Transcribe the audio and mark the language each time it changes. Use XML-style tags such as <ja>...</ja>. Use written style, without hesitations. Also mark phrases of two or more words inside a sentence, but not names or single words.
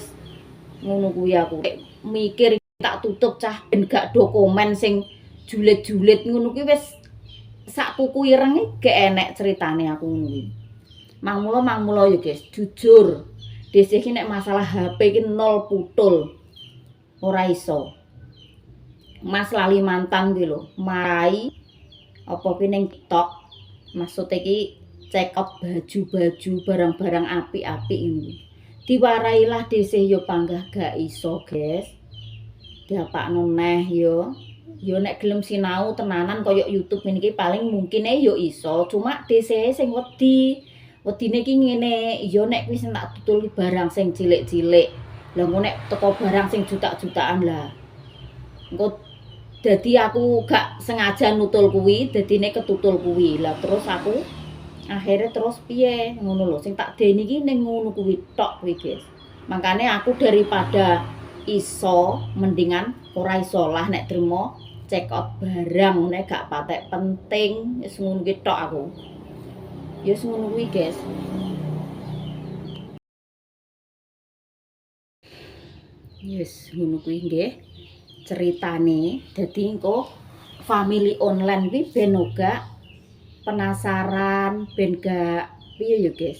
<jv>Ngono kuwi aku mikir tak tutup cah ben gak do komen sing julit-julit ngono kuwi wis sak kuku ireng gak enek ceritane aku ngono kuwi. Mangmula ya guys, jujur. Dhisik iki nek masalah HP iki nol putul. Ora iso. Mas lali mantan kuwi lho, marai apa kuwi ning TikTok. Maksud iki</jv> <en>check out</en> <jv>baju-baju barang-barang apik-apik ini. Diwarailah dhisik yo panggah gak iso, guys. Diapakno neh yo. Yo nek gelem sinau tenanan koyo YouTube ini paling mungkine yo iso, cuma dhisik sing wedi. Wedine iki ngene, yo nek wis tak tutul barang sing cilik-cilik. Lah engko nek teko barang sing juta-jutaan lah. Engko dadi aku gak sengaja nutul kuwi, dadine ketutul kuwi. Lah terus aku akhirnya terus piye ngono lho sing tak deni iki ning ngono kuwi tok kuwi guys. Makane aku daripada iso mendingan ora iso lah nek trimo</jv> <en>check out</en> <jv>barang nek gak patek penting wis ngono kuwi tok aku. Ya wis ngono kuwi guys. Yes, ngono kuwi nggih ceritane. Dadi engko</jv> <en>family online</en> <jv>kuwi ben uga penasaran ben gak piye ya guys.</jv>